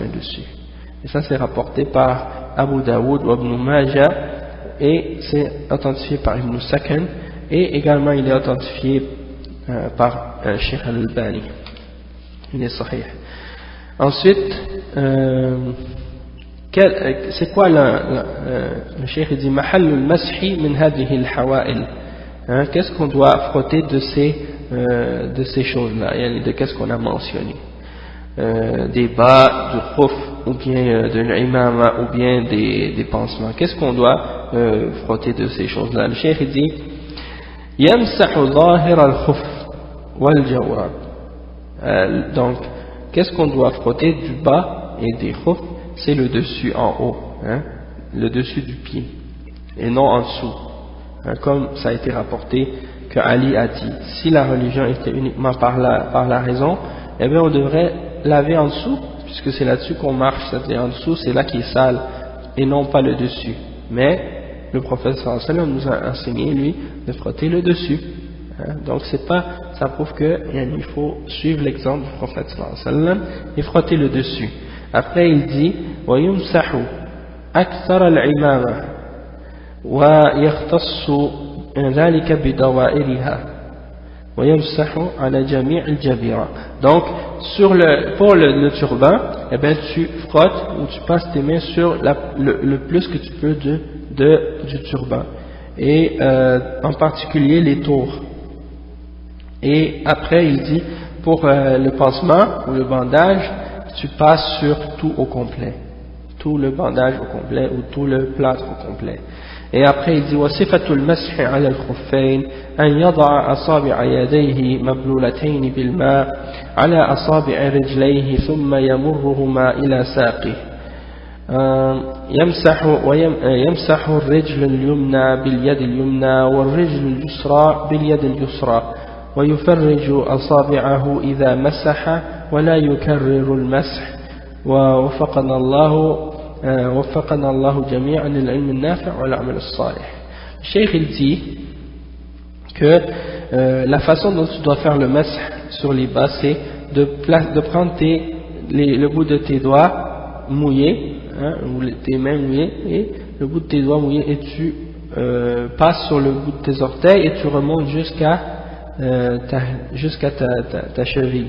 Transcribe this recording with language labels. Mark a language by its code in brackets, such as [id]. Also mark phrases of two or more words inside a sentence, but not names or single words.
[fr] Et ça c'est rapporté par Abu Daoud ou Ibn Majah et c'est authentifié par Ibn Sakan, et également il est authentifié par Sheikh Al-Albani. Il est sahih. Ensuite, c'est quoi le Cheikh dit [ar] محل المسح من هذه الحوائل. [fr] Qu'est-ce qu'on doit frotter de ces choses-là, de qu'est-ce qu'on a mentionné, des bas, du khuf, ou bien de l'imama, ou bien des pansements. Qu'est-ce qu'on doit frotter de ces choses-là? Le Cheikh dit [ar] يمسح ظاهر الخف والجورب. [fr] Donc, qu'est-ce qu'on doit frotter du bas et des khuf? C'est le dessus en haut, le dessus du pied, et non en dessous. Comme ça a été rapporté que Ali a dit, si la religion était uniquement par la raison, eh bien on devrait laver en dessous, puisque c'est là-dessus qu'on marche, c'est-à-dire en dessous c'est là qui est sale, et non pas le dessus. Mais le prophète [ar] صلى الله عليه وسلم [fr] nous a enseigné, lui, de frotter le dessus. Donc c'est pas, ça prouve que il faut suivre l'exemple du prophète [ar] صلى الله عليه وسلم [fr] et frotter le dessus. Après il dit [ar] وَيُمْسَحُ أَكْثَرَ الْعِمَامَةِ وَيَخْتَصُّ ذَلِكَ بِدَوَائِرِهَا وَيَمْسَحُ عَلَى جَمِيعِ الْجَبِيرَةِ. [fr] Donc pour le turban, eh bien tu frottes ou tu passes tes mains sur le plus que tu peux du turban, et en particulier les tours. Et après il dit pour le pansement ou le bandage, tu passes sur tout au complet, tout le bandage au complet ou tout le plâtre au complet. Et après il dit [ar] وصفة المسح على الخفين أن يضع أصابع يديه مبلولتين بالماء على أصابع رجليه ثم يمرهما إلى ساقه. يمسح الرجل اليمنى باليد اليمنى والرجل اليسرى باليد اليسرى ويفرج أصابعه إذا مسح ولا يكرر المسح. ووفقنا الله جميعا للعلم النافع والعمل الصالح. [fr] Le Cheikh il dit que la façon dont tu dois faire le mash sur les bas, c'est de prendre le bout de tes doigts mouillés, ou tes mains mouillées, et le bout de tes doigts mouillés, et tu passes sur le bout de tes orteils et tu remontes jusqu'à ta cheville.